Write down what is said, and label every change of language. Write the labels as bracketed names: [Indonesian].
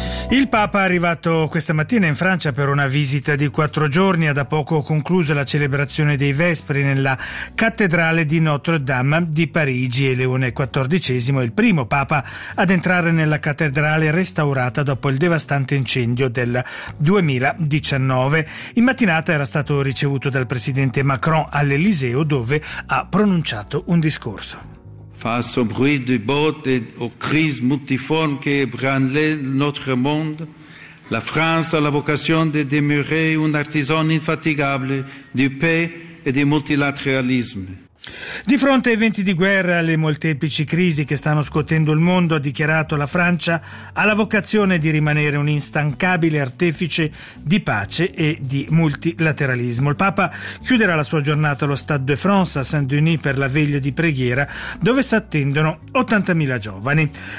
[Italian] Il Papa è arrivato questa mattina in Francia per una visita di 4 giorni, ha da poco concluso la celebrazione dei Vespri nella cattedrale di Notre-Dame di Parigi e Leone XIV è il primo Papa ad entrare nella cattedrale restaurata dopo il devastante incendio del 2019. In mattinata era stato ricevuto dal presidente Macron all'Eliseo, dove ha pronunciato un discorso. [French] Face au bruit du bot et aux crises multiformes qui ébranlent notre monde, la France a la vocation de demeurer un artisan infatigable du paix et du multilatéralisme. [Italian] Di fronte ai venti di guerra e alle molteplici crisi che stanno scuotendo il mondo, ha dichiarato, la Francia ha la vocazione di rimanere un instancabile artefice di pace e di multilateralismo. Il Papa chiuderà la sua giornata allo Stade de France a Saint-Denis per la veglia di preghiera, dove si attendono 80.000 giovani.